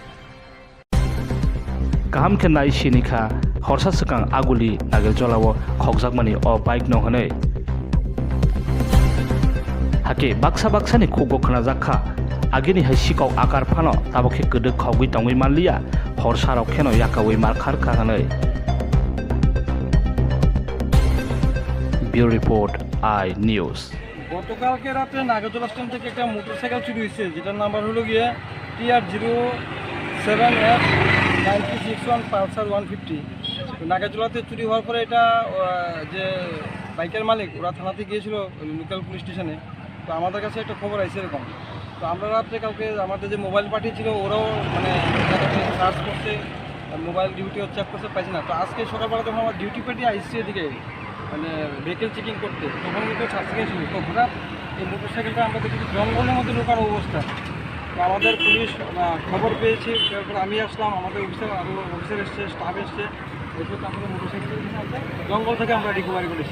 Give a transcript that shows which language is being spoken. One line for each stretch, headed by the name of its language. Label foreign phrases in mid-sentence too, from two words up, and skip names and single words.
Kok Borok: Kaham ke nai sinikha horsa swkang aguli nagerjalao khokjakmani o bike no hanai Hake baksa ni khugo khnajakha agini hai sikok agartala tabokhe kodok khogui tongui manliya horsa rok kheno yakawi markhar khanai Bureau Report I News
Bangla: গতকালকে রাতে নাগরজলা স্ট্যান্ড থেকে একটা মোটরসাইকেল চুরি হয়েছে যেটার নাম্বার হলো গিয়ে TR07F9361 পালসার 150 তো নাগরজলাতে চুরি হওয়ার পরে এটা যে বাইকের মালিক ওরা থানাতে গিয়েছিল
English: local police station
Bangla: তো আমাদের কাছে একটা খবর আছে এরকম তো আমরা রাত্রে কালকে আমাদের যে মোবাইল পাঠিয়েছিল ওরাও মানে সার্চ করছে
English: mobile duty check
Bangla: করতে পাইছে না তো আজকে সকালবেলা যখন আমার ডিউটি পাঠিয়ে আসছে এদিকে মানে
English: vehicle checking
Bangla: করতে তখন কিন্তু ছাড়তে গেছিল তো হঠাৎ এই মোটরসাইকেলটা আমরা দেখি জঙ্গলের মধ্যে ঢোকার অবস্থা তো আমাদের পুলিশ খবর পেয়েছি তারপর আমি আসলাম আমাদের অফিসার এসছে স্টাফ এসছে এসে আমাদের মোটরসাইকেল জঙ্গল থেকে আমরা রিকভারি করেছি